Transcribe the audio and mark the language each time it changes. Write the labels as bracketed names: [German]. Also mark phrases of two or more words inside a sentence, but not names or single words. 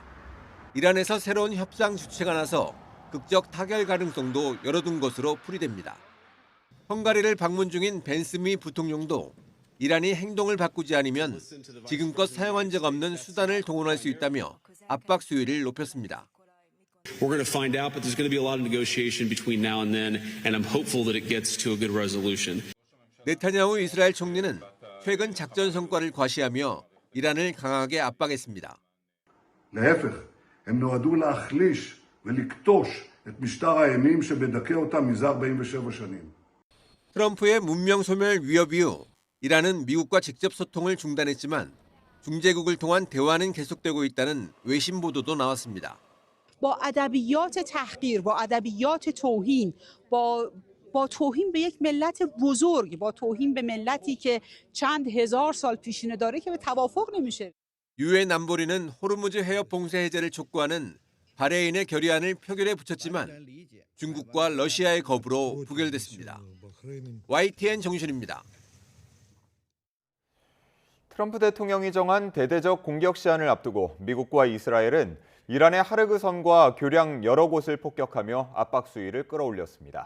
[Korean] 이란에서 새로운 협상 주체가 나서 극적 타결 가능성도 열어둔 것으로 풀이됩니다. 헝가리를 방문 중인 벤스 미 부통령도 이란이 행동을 바꾸지 않으면 지금껏 사용한 적 없는 수단을 동원할 수 있다며 압박 수위를 높였습니다. [English] We're going to find out, but there's going to be a lot of negotiation between now and then, and I'm hopeful that it gets to a good resolution. [Korean] 네타냐후 이스라엘 총리는 최근 작전 성과를 과시하며 이란을 강하게 압박했습니다. [Hebrew] להפך, הם נועדו להחליש ולכתוש את משטר האימים שמדכא אותם מזה 47 שנים. [Korean] 트럼프의 문명 소멸 위협 이후 이란은 미국과 직접 소통을 중단했지만 중재국을 통한 대화는 계속되고 있다는 외신 보도도 나왔습니다. [Persian] با ادبیات تحقیر با ادبیات توهین با توهین به یک ملت بزرگ با توهین به ملتی که چند هزار سال پیشینه داره که به توافق نمیشه. [Korean] 유엔 안보리는 호르무즈 해협 봉쇄 해제를 촉구하는 바레인의 결의안을 표결에 붙였지만 중국과 러시아의 거부로 부결됐습니다. YTN 정유신입니다. 트럼프 대통령이 정한 대대적 공격 시한을 앞두고 미국과 이스라엘은 이란의 하르그 섬과 교량 여러 곳을 폭격하며 압박 수위를 끌어올렸습니다.